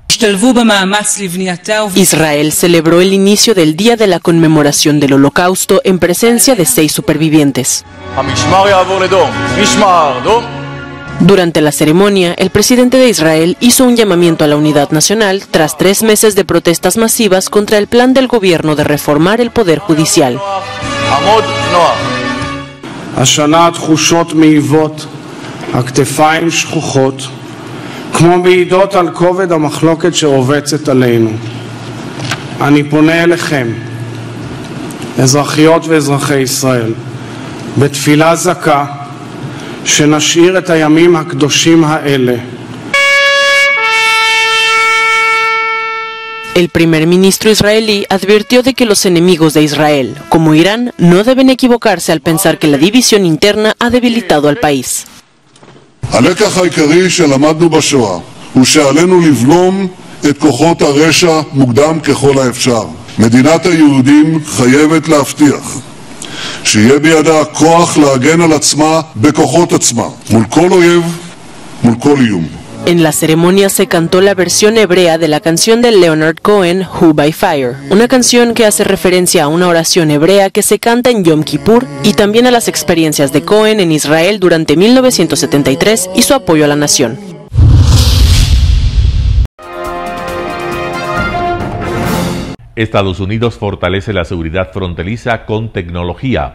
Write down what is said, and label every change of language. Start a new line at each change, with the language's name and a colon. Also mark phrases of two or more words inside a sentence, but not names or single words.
Spanish: Israel celebró el inicio del Día de la Conmemoración del Holocausto en presencia de 6 supervivientes. Durante la ceremonia, el presidente de Israel hizo un llamamiento a la unidad nacional tras 3 meses de protestas masivas contra el plan del gobierno de reformar el poder judicial.
Hebrew: כמו מעידות על כובד המחלוקת שרובצת עלינו. אני פונה אליכם, אזרחיות ואזרחי ישראל, בתפילה זכה, שנשאיר את הימים הקדושים האלה.
Spanish: El primer ministro israelí advirtió de que los enemigos de Israel, como Irán, no deben equivocarse al pensar que la división interna ha debilitado al país.
Hebrew: הלקח העיקרי שלמדנו בשואה הוא שעלינו לבלום את כוחות הרשע מוקדם ככל האפשר. מדינת היהודים חייבת להבטיח שיהיה בידה הכוח להגן על עצמה בכוחות עצמה, מול כל אויב, מול כל איום.
Spanish: En la ceremonia se cantó la versión hebrea de la canción de Leonard Cohen, Who by Fire, una canción que hace referencia a una oración hebrea que se canta en Yom Kippur y también a las experiencias de Cohen en Israel durante 1973 y su apoyo a la nación. Estados Unidos fortalece la seguridad fronteriza con tecnología.